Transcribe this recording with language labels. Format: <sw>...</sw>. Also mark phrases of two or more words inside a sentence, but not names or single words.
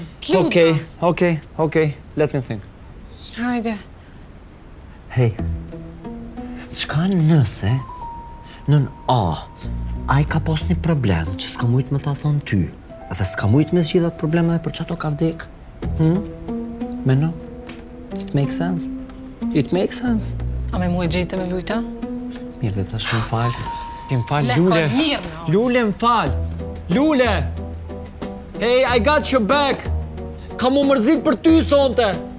<sq>T'lut</sq> <en>Okej, let me think.</en> <sq>Hajde. Hej, qka nëse nën A i ka pas një problem që s'ka mujt me ta thonë ty, edhe s'ka mujt me zgjidhat probleme dhe për që ato ka vdek?</sq> <en>Meno? It makes sense? It makes sense?</en> <sq>A me mu e gjitë me lujta? Mirë dhe tash më fal. Më fal, Me Lule. kon mirë, no. Lule, më fal. Lule!</sq> <en>Hey, I got your back.</en> <sq>Ka mu mërzit për ty sonte.</sq>